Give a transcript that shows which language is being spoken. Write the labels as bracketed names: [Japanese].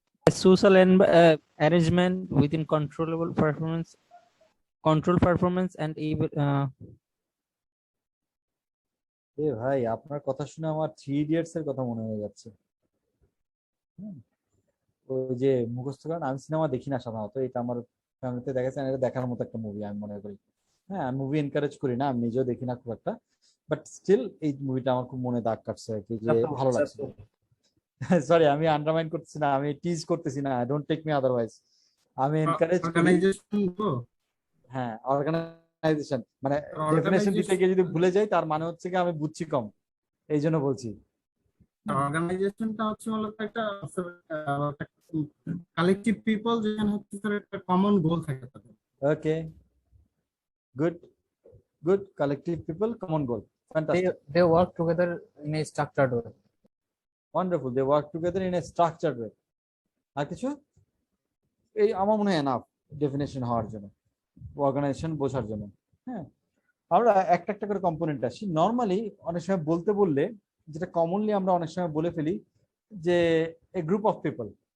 [English] A social arrangement within controllable performance, control performance and able, [Bangla] এ ভাই, আপনার কথা শুনে আমার 3 ইডিয়টস এর কথা মনে হয়ে যাচ্ছে। ওই যে মুখস্থ করেন, আমি সিনেমা দেখি না সাধারণত, এটা আমার ফ্যামিলিতে দেখেছেন, এটা দেখার মতো একটা মুভি আমি মনে করি। হ্যাঁ, আমি মুভি এনকারেজ করি না, আমি নিজেও দেখি না খুব একটা, বাট স্টিল এই মুভিটা আমার খুব মনে দাগ কাটছে আর কি, যে ভালো লাগছে। সরি, আমি আন্ডারমাইন করতেছি না, আমি টিজ করতেছি না, [English] Don't take me otherwise. [Bangla] আমি এনকারেজ করি। হ্যাঁ, অর্গানাইজেশন মানে ডেফিনেশন দিতে গিয়ে যদি ভুলে যাই, তার মানে হচ্ছে কি আমি বুঝছি কম, এই জন্য বলছি। অর্গানাইজেশনটা হচ্ছে মূলত একটা কালেকটিভ পিপল, যেখানে হচ্ছে একটা কমন গোল থাকে তাদের। ওকে, good good, collective people, common goal, fantastic, [English] They work together in a structured way. Wonderful, they work together in a structured way. [Bangla] আর কিছু? এই আমার মনে হয় এনাফ ডেফিনেশন হওয়ার জন্য, অর্গানাইজেশন বোঝার জন্য। হ্যাঁ, আমরা একটা একটা করে কম্পোনেন্ট আসি। নর্মালি অনেক সময় বলতে বললে যেটা কমনলি আমরা অনেক সময় বলে ফেলি যে [English] A group of people.